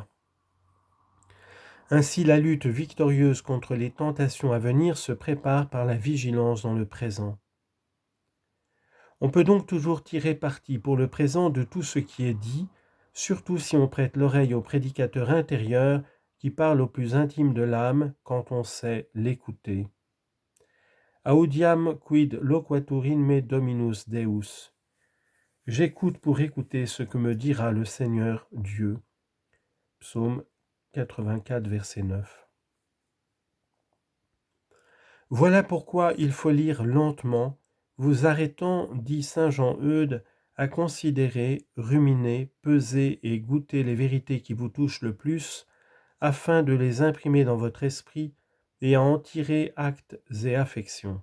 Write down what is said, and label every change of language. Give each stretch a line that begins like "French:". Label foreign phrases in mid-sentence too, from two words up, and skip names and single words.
French: Ainsi, la lutte victorieuse contre les tentations à venir se prépare par la vigilance dans le présent. On peut donc toujours tirer parti pour le présent de tout ce qui est dit, surtout si on prête l'oreille au prédicateur intérieur qui parle au plus intime de l'âme quand on sait l'écouter.
Latin: Audiam quid loquatur in me Dominus Deus.
French: J'écoute pour écouter ce que me dira le Seigneur Dieu. Psaume 84, verset 9. Voilà pourquoi il faut lire lentement, vous arrêtant, dit saint Jean-Eudes, à considérer, ruminer, peser et goûter les vérités qui vous touchent le plus, afin de les imprimer dans votre esprit et à en tirer actes et affections.